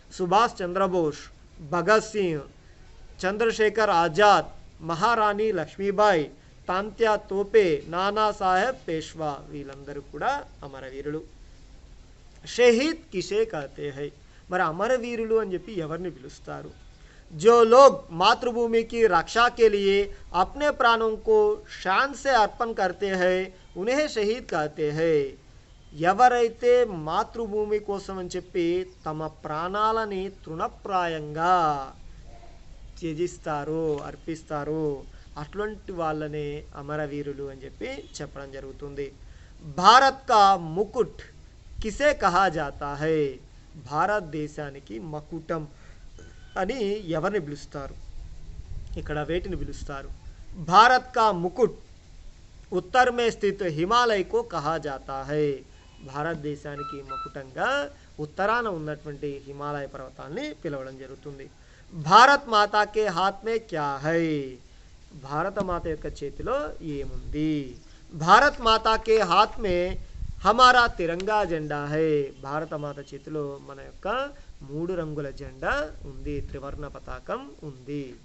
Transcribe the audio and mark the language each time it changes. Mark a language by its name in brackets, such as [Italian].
[Telugu] సుభాష్ చంద్రబోస్, భగత్ సింగ్, చంద్రశేఖర్ ఆజాద్, మహారాణి లక్ష్మీబాయి, తాంత్యా తోపే, నానా సాహెబ్ పేష్వా. వీళ్ళందరూ కూడా అమరవీరులు. [Hindi] షహీద్ కిసే కహతే హై? [Telugu] మరి అమరవీరులు అని చెప్పి ఎవరిని పిలుస్తారు? [Hindi] जो लोग मातृभूमि की रक्षा के लिए अपने प्राणों को शान से अर्पण करते हैं उन्हें शहीद कहते हैं. [Telugu] ఎవరైతే మాతృభూమి కోసం అని చెప్పి తమ ప్రాణాలని తృణప్రాయంగా త్యజిస్తారో, అర్పిస్తారో అటువంటి వాళ్ళనే అమరవీరులు అని చెప్పి చెప్పడం జరుగుతుంది. [Hindi] భారత్ కా ముకుట్ కిసే కహా జాతా హై? [Telugu] భారతదేశానికి మకుటం అని ఎవరిని పిలుస్తారు? ఇక్కడ వేటిని పిలుస్తారు? [Hindi] భారత్ కా ముకుట్ उत्तर में स्थित हिमालय को कहा जाता है. [Telugu] భారతదేశానికి మకుటంగా ఉత్తరాన ఉన్నటువంటి హిమాలయ పర్వతాల్ని పిలవడం జరుగుతుంది. [Hindi] భారత్ మాతాకే హాత్ మే క్యా హై, [Telugu] భారత మాత యొక్క చేతిలో ఏముంది? [Hindi] భారత్ మాతాకే హాత్ మే హమారా తిరంగా జెండా హై, [Telugu] భారత మాత చేతిలో మన యొక్క 3 రంగుల జెండా ఉంది, త్రివర్ణ పతాకం ఉంది.